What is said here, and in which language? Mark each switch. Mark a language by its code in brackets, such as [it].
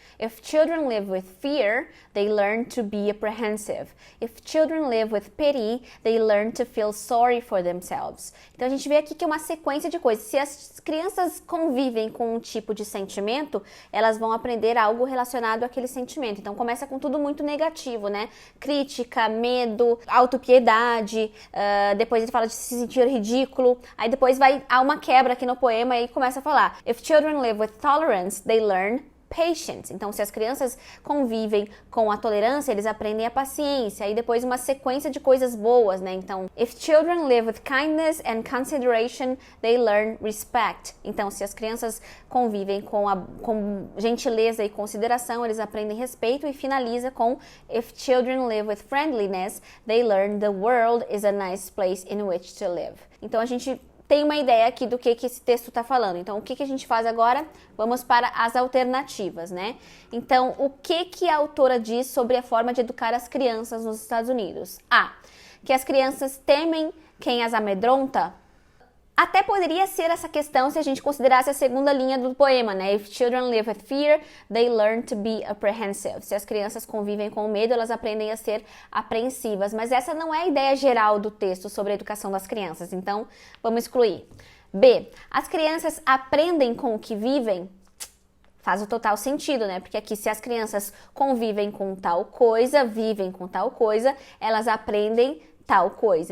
[en] If children live with fear, they learn to be apprehensive. If children live with pity, they learn to feel sorry for themselves. [pt] Então a gente vê aqui que é uma sequência de coisas. Se as crianças convivem com um tipo de sentimento, elas vão aprender algo relacionado àquele sentimento. Então começa com tudo muito negativo, né? Crítica, medo, autopiedade, depois ele fala de se sentir ridículo. Aí depois há uma quebra aqui no poema e começa a falar [en] If children live with tolerance, they learn patience. [pt] Então, se as crianças convivem com a tolerância, eles aprendem a paciência. Aí depois uma sequência de coisas boas, né? [en] Então, if children live with kindness and consideration, they learn respect. [pt] Então, se as crianças convivem com gentileza e consideração, eles aprendem respeito. E finaliza com [en] if children live with friendliness, they learn the world is a nice place in which to live. [pt] Então, a gente tem uma ideia aqui do que esse texto está falando. Então, o que a gente faz agora? Vamos para as alternativas, né? Então, o que a autora diz sobre a forma de educar as crianças nos Estados Unidos? A. Que as crianças temem quem as amedronta. Até poderia ser essa questão se a gente considerasse a segunda linha do poema, né? [en] If children live with fear, they learn to be apprehensive. [pt] Se as crianças convivem com medo, elas aprendem a ser apreensivas. Mas essa não é a ideia geral do texto sobre a educação das crianças, então vamos excluir. B. As crianças aprendem com o que vivem? Faz o total sentido, né? Porque aqui, se as crianças convivem com tal coisa, vivem com tal coisa, elas aprendem tal coisa.